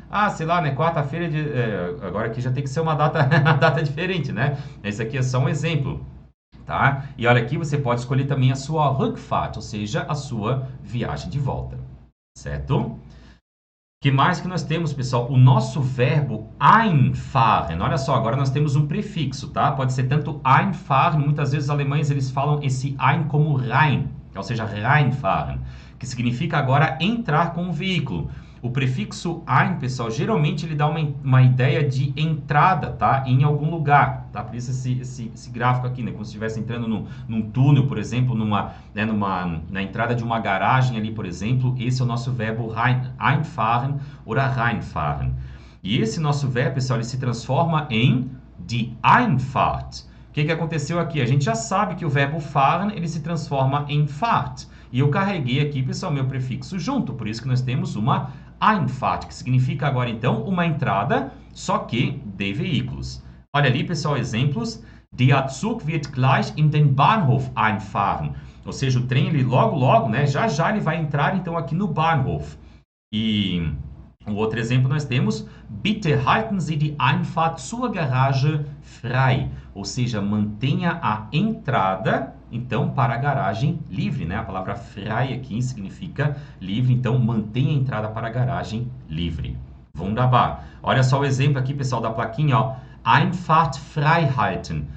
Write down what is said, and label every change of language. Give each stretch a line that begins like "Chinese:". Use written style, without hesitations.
Portuguese: Ah, sei lá, né, quarta-feira, agora aqui já tem que ser uma data, uma data diferente, né? Esse aqui é só um exemplo, tá? E olha aqui, você pode escolher também a sua Rückfahrt, ou seja, a sua viagem de volta, certo? Que mais que nós temos, pessoal? O nosso verbo einfahren. Olha só, agora nós temos um prefixo, tá? Pode ser tanto einfahren, muitas vezes os alemães eles falam esse ein como rein, ou seja, reinfahren, que significa agora entrar com o veículo. O prefixo ein, pessoal, geralmente ele dá uma ideia de entrada, tá? Em algum lugar, tá? Por isso esse gráfico aqui, né? Como se estivesse entrando num túnel, por exemplo, na entrada de uma garagem ali, por exemplo. Esse é o nosso verbo einfahren ou reinfahren. E esse nosso verbo, pessoal, ele se transforma em die Einfahrt. O que aconteceu aqui? A gente já sabe que o verbo fahren, ele se transforma em Fahrt. E eu carreguei aqui, pessoal, meu prefixo junto. Por isso que nós temos uma Einfahrt, que significa agora, então, uma entrada, só que de veículos. Olha ali, pessoal, exemplos.
German: Der Zug wird gleich in den Bahnhof einfahren.
Portuguese: Ou seja, o trem, ele logo, né, já ele vai entrar, então, aqui no Bahnhof. E o outro exemplo nós temos,
German: bitte halten Sie die Einfahrt zur Garage frei.
Portuguese: Ou seja, mantenha a entrada, então, para a garagem livre, né? A palavra frei aqui significa livre, então mantenha a entrada para a garagem livre. Wunderbar. Olha só o exemplo aqui, pessoal, da plaquinha, ó.
German: Einfahrt frei halten.